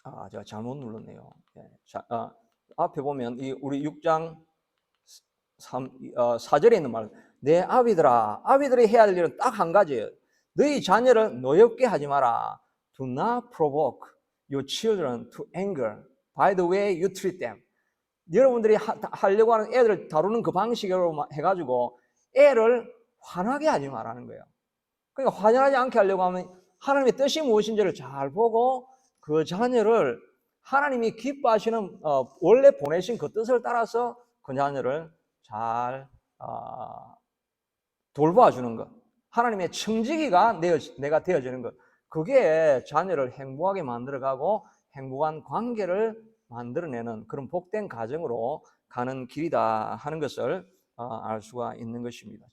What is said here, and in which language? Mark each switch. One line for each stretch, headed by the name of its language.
Korean: 제가 잘못 눌렀네요. 앞에 보면 우리 6장 4절에 있는 말, 내 아비들이 해야 될 일은 딱 한 가지예요. 너희 자녀를 노엽게 하지 마라.
English: Do not provoke your children to anger by the way you treat them.
Korean: 여러분들이 하려고 하는 애들을 다루는 그 방식으로 해가지고 애를 화나게 하지 말라는 거예요. 그러니까 화나지 않게 하려고 하면 하나님의 뜻이 무엇인지를 잘 보고 그 자녀를 하나님이 기뻐하시는 원래 보내신 그 뜻을 따라서 그 자녀를 잘 돌봐주는 것, 하나님의 청지기가 내가 되어지는 것, 그게 자녀를 행복하게 만들어가고 행복한 관계를 만들어내는 그런 복된 가정으로 가는 길이다 하는 것을 알 수가 있는 것입니다.